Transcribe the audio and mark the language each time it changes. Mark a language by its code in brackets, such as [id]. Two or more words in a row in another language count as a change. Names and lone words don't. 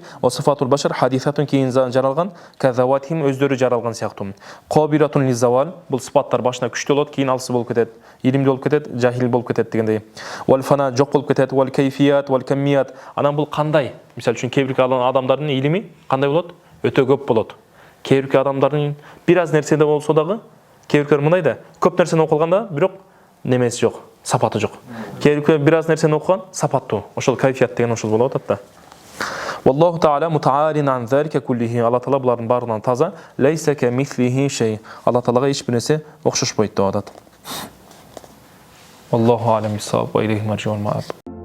[ar] وصفات البشر حادثة [ky] keyin жаралган, kazawatihim өздөрү жаралган сыяктуу. [ar] قابلة للزوال, [ky] бул sıfattар башына күчтүү болот, кийин алсы болуп кетет, илимдүү болуп кетет, жахил болуп кетет дегендей. [ar] والفناء [ky] жок болуп кетет, [ar] والكيفية والكمية. [ky] Анан бул кандай? Мисалы үчүн кейбирки адамдардын илими кандай болот? Өтө көп болот. Кейбирки адамдардын бир аз нерседе болсо дагы, кейбиркер мындай да, көп нерсени окуганда, бирок немеси жок, сапаты жок. Кейбиркер бир аз нерсени окуган, сапаттуу. Ошол кайфият деген ошол болот атта. [ar] والله تعالى متعال عن ذلك كله. [ky] Allah Taala булардын баарынан таза. [ar] ليس كمثله شيء. [ky] Allah Taalaga эч бир нерсе окшошпойт деп атат. [ar] والله أعلم بالصواب وإليه المرجع والمآب.